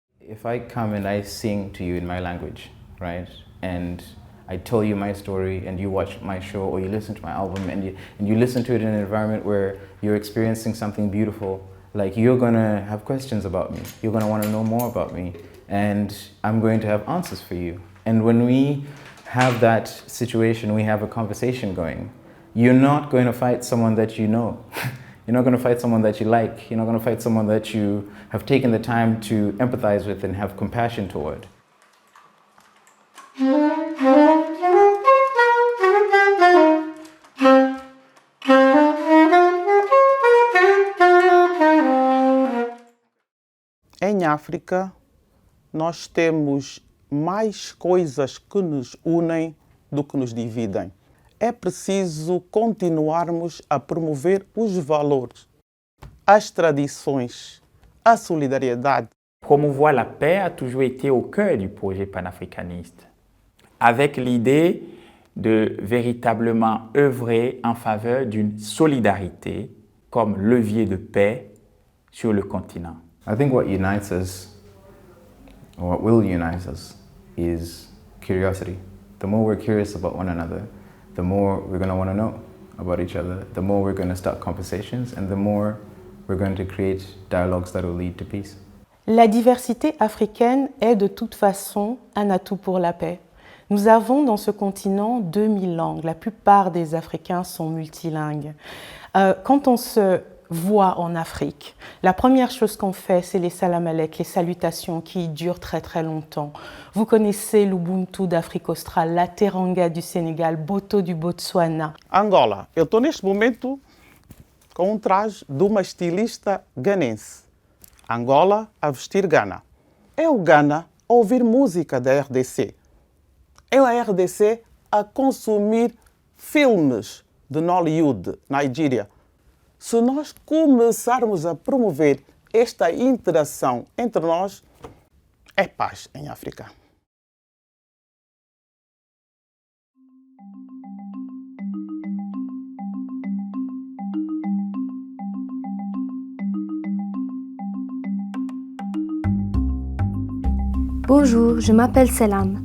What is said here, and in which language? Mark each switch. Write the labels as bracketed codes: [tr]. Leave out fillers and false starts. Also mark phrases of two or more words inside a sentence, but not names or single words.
[en] If I come and I sing to you in my language, right, and I tell you my story and you watch my show or you listen to my album and you listen to it in an environment where you're experiencing something beautiful, like you're gonna have questions about me, you're gonna wanna know more about me, and I'm going to have answers for you. And when we have that situation, we have a conversation going, you're not going to fight someone that you know. You're not going to fight someone that you like. You're not going to fight someone that you have taken the time to empathize with and have compassion toward. [pt] Em África, nós temos mais coisas que nos unem do que nos dividem. É preciso continuarmos a promover os valores, as tradições, a solidariedade. [fr] Promouvoir la paix a toujours été au cœur du projet panafricaniste, avec l'idée de véritablement œuvrer en faveur d'une solidarité comme levier de paix sur le continent. [en] I think what unites us, or what will unite us, is curiosity. The more we're curious about one another, the more we're going to want to know about each other, the more we're going to start conversations, and the more we're going to create dialogues that will lead to peace. [fr] La diversité africaine est de toute façon un atout pour la paix. Nous avons dans ce continent 2000 langues. La plupart des Africains sont multilingues. Quand on se voit en Afrique, la première chose qu'on fait, c'est les [ar] سلام عليك, [fr] les salutations qui durent très très longtemps. Vous connaissez l'Ubuntu d'Afrique australe, la Teranga du Sénégal, Boto du Botswana. [pt] Angola, eu estou neste momento com traje de uma estilista ganense. Angola a vestir Ghana. É o Ghana a ouvir música da RDC. É a RDC a consumir filmes de Nollywood, Nigeria. Se nós começarmos a promover esta interação entre nós, é paz em África. [fr] Bonjour, je m'appelle Selam.